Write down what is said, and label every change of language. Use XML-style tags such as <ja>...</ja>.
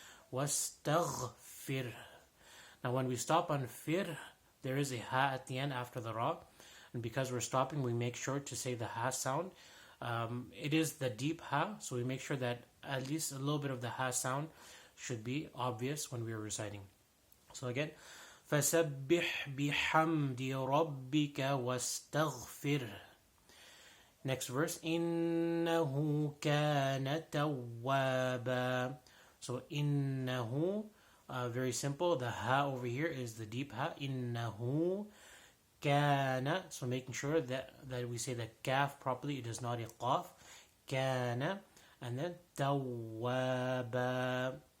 <en>Was taghfir. Now when we stop on fir, there is a ha at the end after the ra. And because we're stopping, we make sure to say the ha sound. It is the deep ha, so we make sure that at least a little bit of the ha sound should be obvious when we are reciting. So again,</en> <ar>فَسَبِّحْ بِحَمْدِ رَبِّكَ وَاسْتَغْفِرْ.</ar> <en>Next verse,</en> <ar>إِنَّهُ كَانَ تَوَّابًا.</ar> <en>So إِنَّهُ, very simple. The ha over here is the deep ha.</en> <ar>إِنَّهُ كَانَ.</ar> <en>So making sure that we say the kaf properly. It is not a qaf. كَانَ. And then tawwaba.</en>